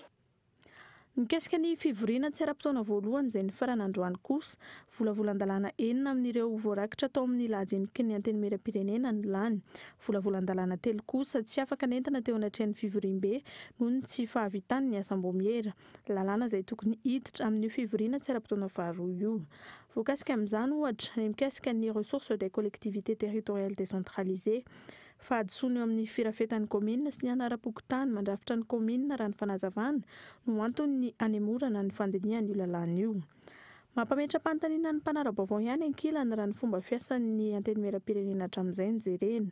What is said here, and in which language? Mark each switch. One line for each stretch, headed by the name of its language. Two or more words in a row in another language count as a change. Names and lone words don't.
Malagasy: Mikasika ny fivoriana tsy ara-potoana voalohany izay ny farany androany kosa, volavolan-dalàna 4 amin'ireo voarakitra tao amin'ny lajiniky ny antenimieram-pirenena no lany. Volavolan-dalàna 3 kosa tsy afaka nentana teo anatrehan'ny fivoriam-be noho ny tsy fahavitan'ny assemblée. Lalàna izay tokony hiditra amin'io fivoriana tsy ara-potoana faharoa io. Voakasika amin'izany ohatra ny mikasika ny
French: ressources des collectivités territoriales décentralisées.
Malagasy: Fahadisoana eo amin'ny firafetan'ny commune sy ny anara-pokotany mandrafitra ny commune raha ny fanazavana no antony ny anemorana ny fandinihan'io lalàna io. Mampametra-panontaniana ny mpanara-baovao ihany ankilany raha ny fomba fiasan'ny antenimieram-pirenena hatramin'izay no jerena.